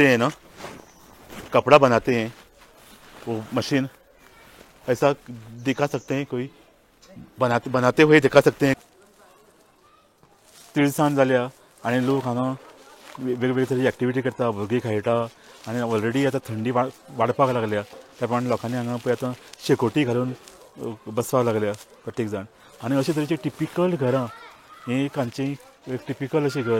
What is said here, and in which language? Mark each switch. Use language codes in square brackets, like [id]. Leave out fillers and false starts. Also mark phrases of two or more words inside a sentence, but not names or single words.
[hi] हैं ना, कपड़ा बनाते हैं वो मशीन ऐसा दिखा सकते हैं कोई बनाते हुए दिखा सकते हैं. [kok] तिळसाण जाल्या आनी लोक हांगा वेगवेगळे तरेची एक्टिविटी करता, भुरगीं खेळटा आनी ऑलरेडी आतां थंडी वाडपाक लागल्या. त्या प्रमाणे लोकांनी हांगा पळय आतां शेकोटी घालून बसपाक लागल्या प्रत्येक जाण. आनी अशे तरेची टिपिकल घरां हें एक हांगचें एक टिपिकल अशें घर.